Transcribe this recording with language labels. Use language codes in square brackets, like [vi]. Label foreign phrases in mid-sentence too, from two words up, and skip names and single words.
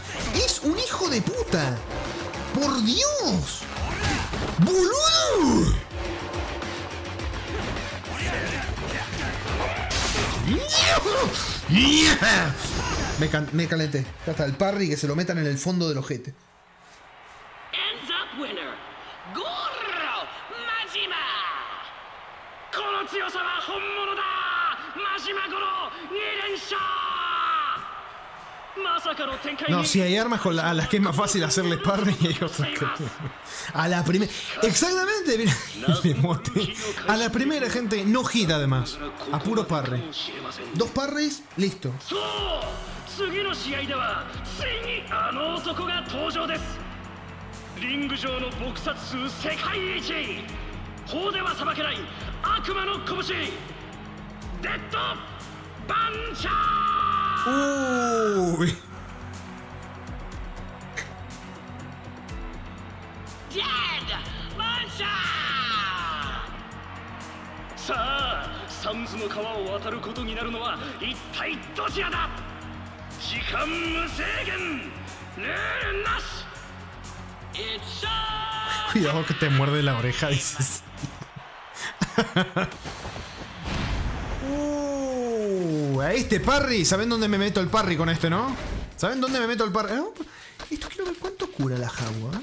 [es] Es un hijo de puta. Por Dios. Boludo. Me calenté. Ya está, el parry que se lo metan en el fondo del ojete. [en] Ends up winner, Goro Majima. [ja] この強さは本物だ。マジマゴロ2連勝。まさかの展開に。 [es] No, si hay armas a las que es más fácil hacerle parry y hay otras que... A la primera... Exactamente, mira. A la primera, gente, no hit además. A puro parry. 2 parries, listo. [ja] 次の試合ではついにあの男が登場です。リング上の撲殺数世界一、法では裁けない悪魔の拳、デッドバンチャー。 [es] Uy. [ja] デッドバンチャー。さあ、サンズの川を渡ることになるのは一体どちらだ。時間無制限、ルールなし。 [es] Cuidado que te muerde la oreja, dices. Ahí este parry. ¿Saben dónde me meto el parry con este, no? ¿Saben dónde me meto el parry? Esto quiero ver cuánto cura la jagua.